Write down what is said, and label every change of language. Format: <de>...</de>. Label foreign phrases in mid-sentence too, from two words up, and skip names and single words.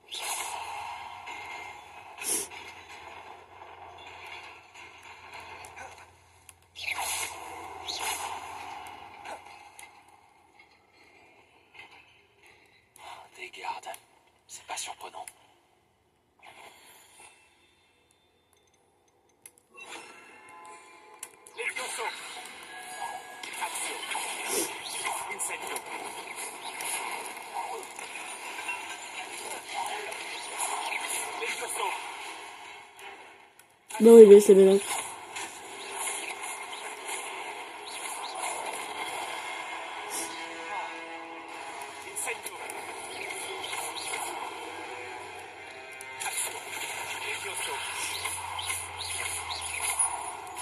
<fr>Des gardes. C'est pas surprenant. Levioso. Action. Incendio. Levioso. Non, oui, mais c'est bien. Incendio. Action. Levioso.</fr>